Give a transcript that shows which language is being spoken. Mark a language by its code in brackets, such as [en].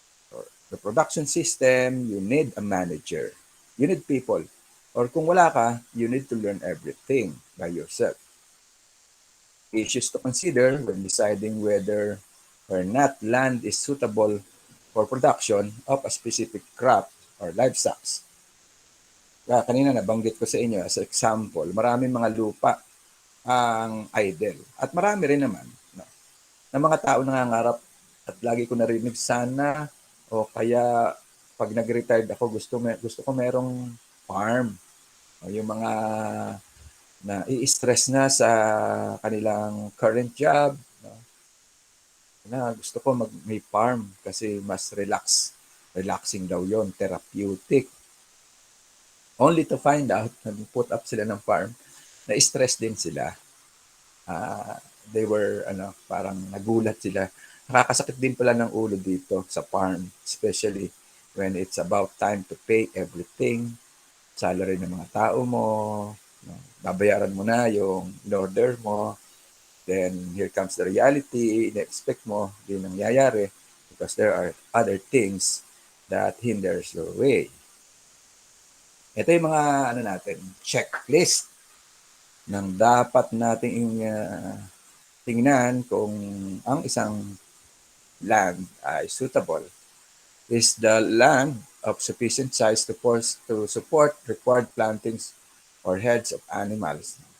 [en] For the production system, you need a manager. You need people. [tl] Or kung wala ka, [en] you need to learn everything by yourself. Issues to consider when deciding whether or not land is suitable for production of a specific crop or livestock. [tl] Kanina nabanggit ko sa inyo as example, maraming mga lupa ang idle. At marami rin naman na mga tao nangangarap at lagi ko narinig sana o kaya pag nag-retired ako gusto ko merong farm. O yung mga na i-stress na sa kanilang current job. Na gusto ko may farm kasi mas relax Relaxing daw yon, therapeutic. [en] Only to find out, [tl] nag-put up sila ng farm, na stress din sila. [en] They were, [tl] parang nagulat sila. Nakakasakit din pala ng ulo dito sa farm, [en] especially when it's about time to pay everything, [tl] salary ng mga tao mo, babayaran mo na yung in-order mo, [en] then here comes the reality, [tl] in-expect mo, di nangyayari [en] because there are other things that hinders your way. [tl] Ito yung mga natin, checklist ng dapat nating tingnan kung ang isang land ay suitable. [en] Is the land of sufficient size to support required plantings or heads of animals?